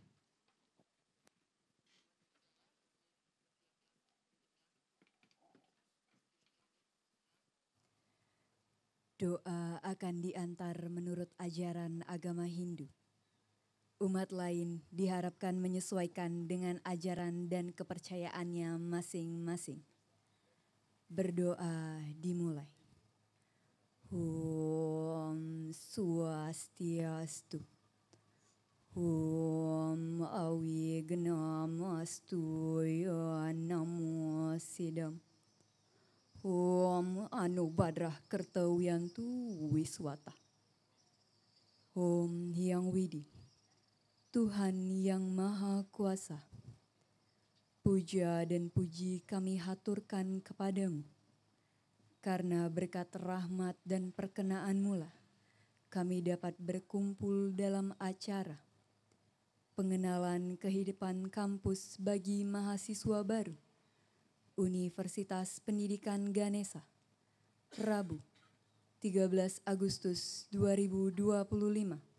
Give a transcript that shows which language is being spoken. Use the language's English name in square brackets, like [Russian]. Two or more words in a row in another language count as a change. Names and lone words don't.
[Indonesian] Doa akan diantar menurut ajaran agama Hindu. Umat lain diharapkan menyesuaikan dengan ajaran dan kepercayaannya masing-masing. Berdoa dimulai. [Sanskrit] Om Swastiastu. Om Awignamastu ya Namo Sidam. Om Anubadrah Kertawiyantu Wiswata. [Indonesian] Om Hyang Widi, Tuhan yang Maha Kuasa. Puja dan puji kami haturkan kepadamu. Karena berkat rahmat dan perkenaanmu lah, kami dapat berkumpul dalam acara pengenalan kehidupan kampus bagi mahasiswa baru Universitas Pendidikan Ganesha, Rabu, 13 Agustus 2025.